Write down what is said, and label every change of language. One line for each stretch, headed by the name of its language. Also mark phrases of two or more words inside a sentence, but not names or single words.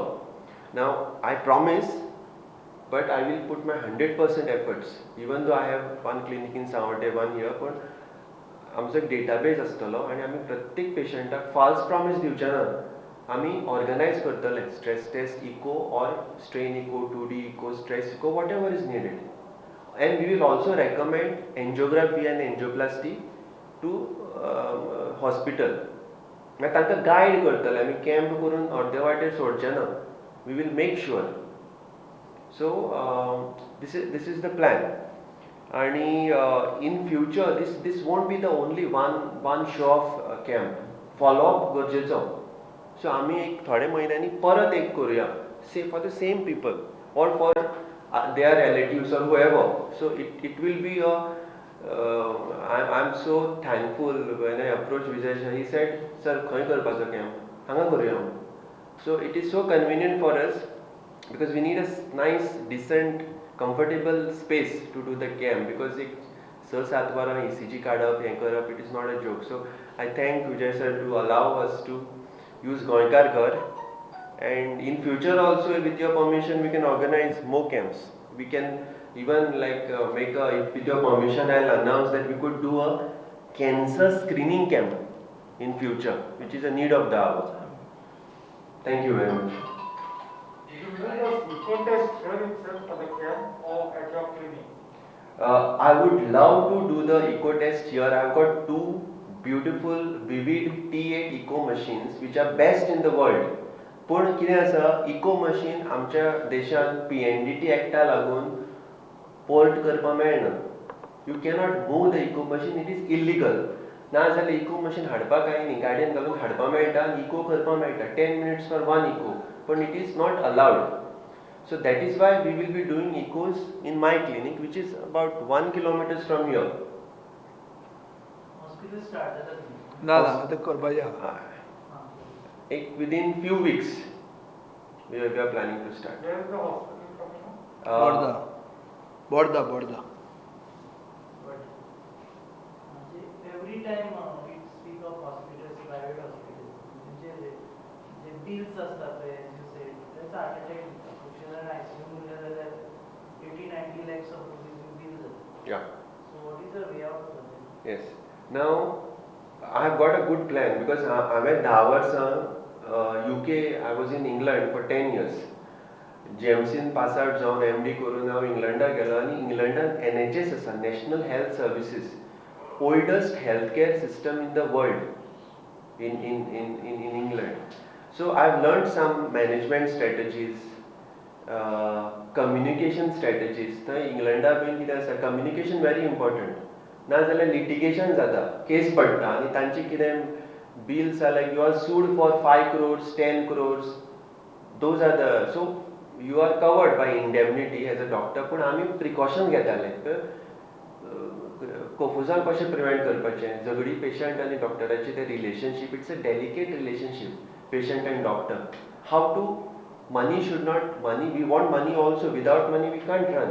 English: now I promise, but I will put my 100% efforts. even though I have one clinic in Sanvordem, one here,
Konkani: पण आमचो एक डेटाबेज आसतलो आनी आमी प्रत्येक पेशंटाक
English: false promise
Konkani: दिवचे ना. आमी ऑर्गनायज करतले
English: stress test echo or strain echo, 2D echo, stress echo, whatever is needed. And we will also recommend angiography and angioplasty to hospital.
Konkani: मागीर तांकां गायड करतले आमी, कॅम्प करून अर्दे वाटेर सोडचे ना.
English: We will make sure. So this is the plan. आणि in future this won't be the only one show off camp.
Konkani: Follow-up गरजेचो. सो आमी एक थोडे म्हयन्यांनी परत एक करूया,
English: for the same people or for their relatives or whoever. So it will be I'm so thankful when I approached Vijay Shah. He said, sir,
Konkani: खंय करपाचो camp? हांगा करूया.
English: So it is so convenient for us because we need a nice, decent, comfortable space to do the camp, because
Konkani: एक 6-7 वरां ECG काडप, हें करप,
English: it is not a joke. So I thank Vijay sir to allow us to use Goenka Ghar. And in future also, with your permission, we can organize more camps. We can even with your permission, I'll announce that we could do a cancer screening camp in future, which is a need of the hour. Thank you very much. Did you do the eco test here itself for the camp or at your clinic? I would love to do the eco test here. I've got 2 beautiful Vivid T8 eco machines which are best in the world.
Konkani: पूण कितें आसा,
English: echo machine
Konkani: आमच्या देशांत PNDT एक्टा लागून पोर्ट करपाक मेळना.
English: you cannot move the echo machine, it is illegal.
Konkani: नाजाल्यार
English: echo machine
Konkani: हाडपाक कांय न्ही, गाडयेन घालून हाडपाक मेळटा आनी इको करपाक मेळटा.
English: 10 minutes for 1 इको, पण it is not allowed. So that is why we will be doing echos in my clinic, which is about 1 kilometer from here.
Konkani: हॉस्पिटल स्टार्ट जाता ना ते करपाचें.
English: Within few weeks we are planning to start. Where is the hospital coming up? बोर्दा.
Konkani: बट म्हणजे
English: every time we speak of hospitals, private hospitals,
Konkani: म्हणजे जे बिल्स असतात ते त्याचा
English: heart attack
Konkani: खुबशे जाण ICU उरले जाल्यार
English: 80-90 lakhs of rupees
Konkani: बील जाता.
English: Yeah. So what is the way out of this? Yes. Now I have got a good plan because
Konkani: हांवें 10 वर्सां
English: UK, I was in England for 10 years.
Konkani: जेम्सीन
English: pass out
Konkani: जावन MD करून हांव इंग्लंडाक गेलो आनी इंग्लंडान NHS आसा, नॅशनल हेल्थ सर्विसीस,
English: oldest health care system in the world in England. So I've learned some management strategies, communication strategies.
Konkani: थंय इंग्लंडाक बीन कितें आसा,
English: communication very important.
Konkani: नाजाल्यार लिटिगेशन जाता, केस पडटा आनी तांची कितें
English: bills are like you are sued for 5 crores, 10 crores. Those are the, so you are covered by indemnity as a doctor,
Konkani: पूण आमी प्रिकॉशन घेताले कोफुजां कशें प्रिवेंट करपाचें. झगडी पेशंट आनी डॉक्टराची तें रिलेशनशीप,
English: it's a delicate relationship, patient and doctor. how to money should not, money, we want money also, without money we can't run.